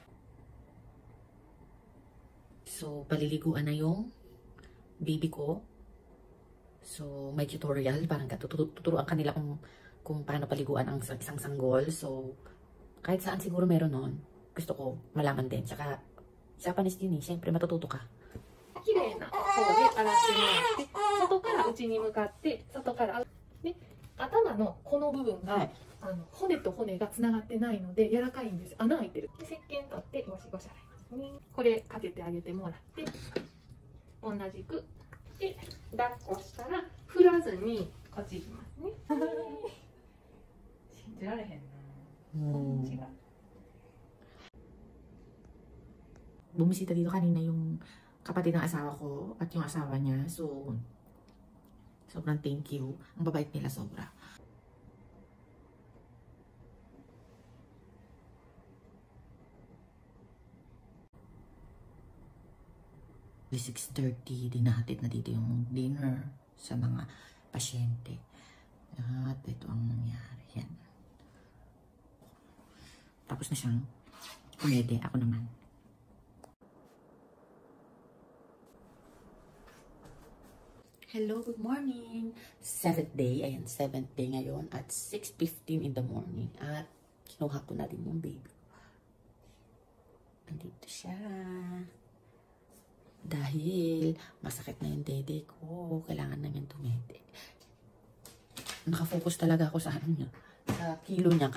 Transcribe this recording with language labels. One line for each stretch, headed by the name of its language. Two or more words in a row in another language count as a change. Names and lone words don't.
Filipino: So, paliliguan na yung baby ko. So, may tutorial. Parang tuturuan kanila kung paano paliguan ang isang sanggol. So, kahit saan siguro meron nun, gusto ko malaman din. Tsaka, Japanese din eh. Siyempre, matututo ka.
Japanese: 綺麗な方で洗ってもらって、外から内に向かって、外からで頭のこの部分が、骨と骨がつながってないので柔らかいんです。穴開いてる。で石鹸取ってゴシゴシ洗いますね。これかけてあげてもらって、同じくで抱っこしたら振らずにこっち行きますね。信じられへんな。違う。
Filipino: Bumisita dito kanina yung kapatid ng asawa ko at yung asawa niya. So, sobrang
English: thank you.
Filipino: Ang babait nila sobra. Di 6:30, dinahatid na dito yung dinner sa mga pasyente. At ito ang nangyari. Yan. Tapos na siyang pumede. Ako naman.
English: Hello, good morning! 7th day, ayan, 7th day
Filipino: ngayon at
English: 6:15 in the morning.
Filipino: At kinuha ko na din yung baby. Andito siya. Dahil masakit na yung dede ko, kailangan na niyang tumede. Nakafocus talaga ako sa ano niya, sa kilo niya.